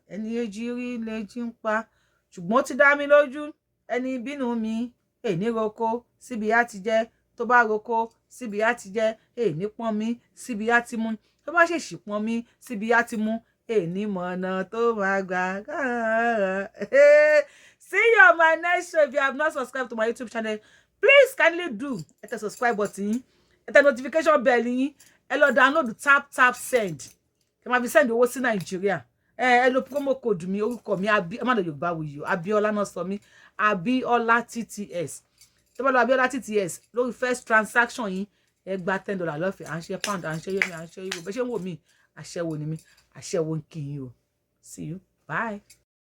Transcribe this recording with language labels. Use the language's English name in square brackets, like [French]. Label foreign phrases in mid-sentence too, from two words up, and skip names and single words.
[Yoruba] Ẹni èjì rí ilé èjì ń pa. Ṣùgbọ́n ó ti dá mi lójú. Ẹni bínú mi ní roko síbi á ti jẹ́. Tó bá roko síbi á ti jẹ́. Ní pọ́n mi síbi á ti mú. Tó bá ṣèṣì pọ́n mi síbi á ti mú. Ní mọ̀nà tó máa gbà. [English] See you on my next show. If you have not subscribed to my YouTube channel, please kindly do. Hit the subscribe button. Hit the notification bell. Hello, download tap send. [Yoruba] Kẹ́ máa fi send owó sí Nigeria. Hello, [English] promo code [Yoruba] mi orúkọ mi Yorubawuyi. Abiola náà sọ mí. Abiola TTS. Tó bá lọ Abiola TTS lórí [English] first transaction [Yoruba] yín ẹ gba $10 lọ́fẹ̀ẹ́. À ń ṣe pound, à ń ṣe yẹmi, à ń ṣe euro. Bẹ́ ṣe ń wò mí, àṣẹwò ni mí. Àṣẹwò ń kí yín o. See you. Bye.